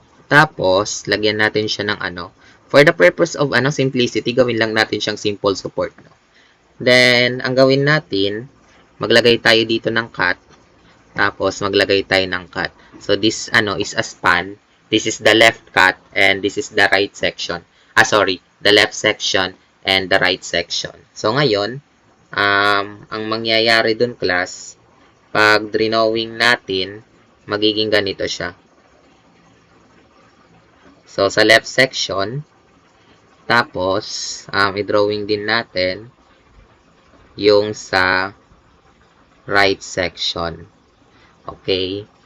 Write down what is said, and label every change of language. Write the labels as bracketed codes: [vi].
[tl] Tapos, lagyan natin siya ng ano. [en] For the purpose of simplicity, [tl] gawin lang natin siyang simple support. No? Then, ang gawin natin, maglagay tayo dito ng cut. Tapos, maglagay tayo ng cut. [en] So, this is a span. This is the left cut and this is the right section. The left section and the right section. [tl] So, ngayon, ang mangyayari dun, class, pag drawing natin, magiging ganito siya. So, sa left section, tapos, i-drawing din natin yung sa right section. Okay?